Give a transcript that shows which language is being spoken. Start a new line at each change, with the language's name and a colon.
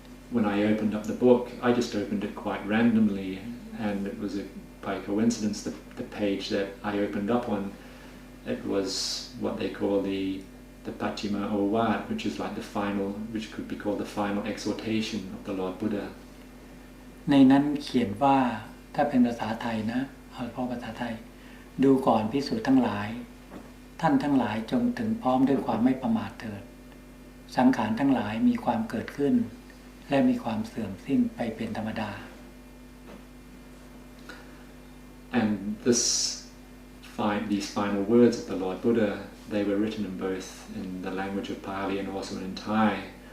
English: When I opened up the book, I just opened it quite randomly, and it was by coincidence the page that I opened up on. It was what they call the Pachima Ovad, which is like the final, which could be called the final exhortation of the Lord Buddha.
Thai: ในนั้นเขียนว่าถ้าเป็นภาษาไทยนะเอาเฉพาะภาษาไทยดูก่อนภิกษุทั้งหลายท่านทั้งหลายจงถึงพร้อมด้วยความไม่ประมาทเถิดสังขารทั้งหลายมีความเกิดขึ้นและมีความเสื่อมสิ้นไปเป็นธรรมดา
English: And these final words of the Lord Buddha, they were written in the language of Pali and also in Thai.